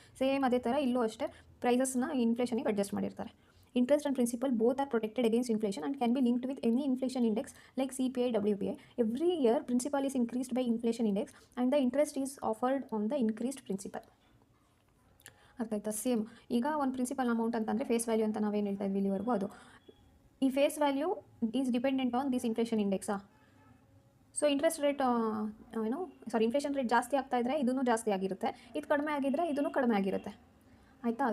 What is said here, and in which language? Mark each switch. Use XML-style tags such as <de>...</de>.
<kn>Same ಅದೇ ಥರ ಇಲ್ಲೂ ಅಷ್ಟೇ ಪ್ರೈಸಸ್ನ ಇನ್ಫ್ಲೇಷನಿಗೆ ಅಡ್ಜಸ್ಟ್ ಮಾಡಿರ್ತಾರೆ.</kn> <en>Interest and principal both are protected against inflation and can be linked with any inflation index like CPI, WPI. Every year, principal is increased by inflation index and the interest is offered on the increased principal.</en> <kn>ಅರ್ಥ ಆಯ್ತಾ? Same ಈಗ ಒಂದು principal amount ಅಂತಂದರೆ face value ಅಂತ ನಾವೇನು ಹೇಳ್ತಾ ಇದ್ವಿ ಇಲ್ಲಿವರೆಗೂ, ಅದು ಈ face value</kn> <en>Is dependent on this inflation ಇಂಡೆಕ್ಸಾ.</en> <kn>So interest rate inflation rate ಜಾಸ್ತಿ ಆಗ್ತಾ ಇದ್ದರೆ ಇದೂ ಜಾಸ್ತಿ ಆಗಿರುತ್ತೆ, ಇದು ಕಡಿಮೆ ಆಗಿದ್ದರೆ ಇದೂ ಕಡಿಮೆ ಆಗಿರುತ್ತೆ. ಆಯಿತಾ?</kn>